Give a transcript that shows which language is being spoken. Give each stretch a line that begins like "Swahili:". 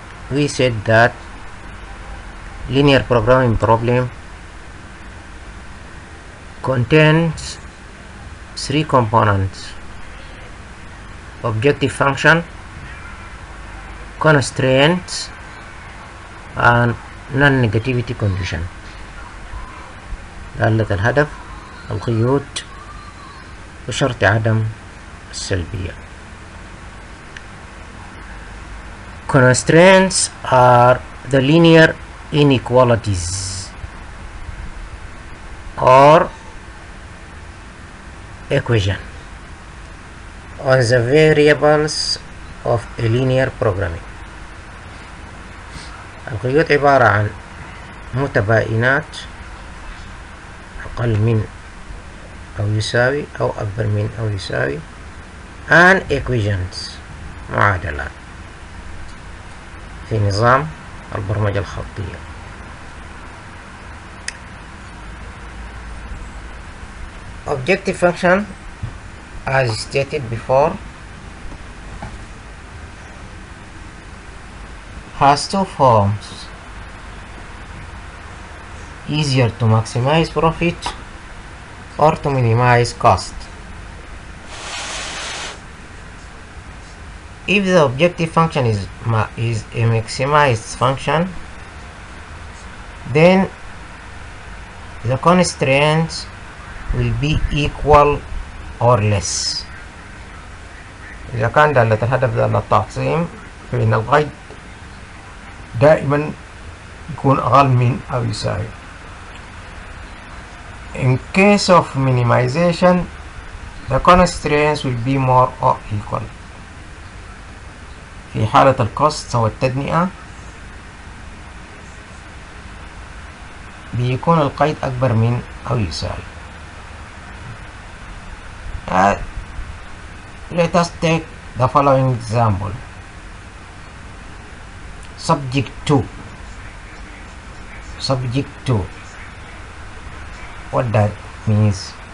English: We said that linear programming problem contains 3 components: objective function, constraints, and non-negativity condition.
Arabic: دالة الهدف، القيود، وشرط عدم السلبية.
English: Constraints are the linear inequalities or equation on the variables of a linear programming.
Arabic: القيود عبارة عن متباينات أقل من أو يساوي أو أكبر من أو يساوي
English: and equations
Arabic: معادلات في نظام البرمجة الخطية.
English: Objective function, as stated before, has two forms: easier to maximize profit or to minimize cost. If the objective function is a maximized function, then the constraints will be equal or less.
Arabic: إذا كان دالة الهدف دالة التعظيم فإن القيد دائما يكون أقل من أو يساوي.
English: In case of minimization, the constraints will be more or equal.
Arabic: في حالة الكوست أو التدنئة بيكون القيد أكبر من أو يساوي.
English: Let us take the following example. Subject 2. What that means?